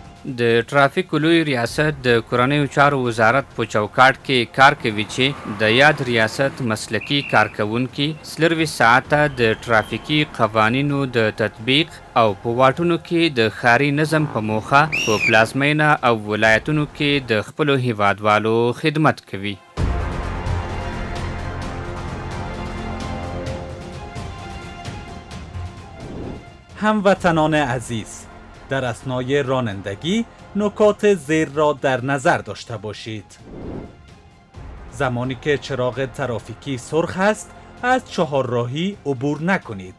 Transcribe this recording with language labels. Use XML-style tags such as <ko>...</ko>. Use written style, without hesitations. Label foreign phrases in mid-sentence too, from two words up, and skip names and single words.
<ps>د ټرافیک لوی ریاست د کورنیو چارو وزارت په چوکاټ کې کار کوي چې د یاد ریاست مسلکي کارکونکي څلروي ساعته د ټرافیکي قوانینو د تطبیق او په واټونو کې د ښاري نظم په موخه په پلازمینه او ولایتونو کې د خپلو هیوادوالو خدمت کوي.</ps> <fa>هموطنان عزیز، در اثنای رانندگی نکات زیر را در نظر داشته باشید. زمانی که چراغ ترافیکی سرخ است، از چهارراهی عبور نکنید.</fa>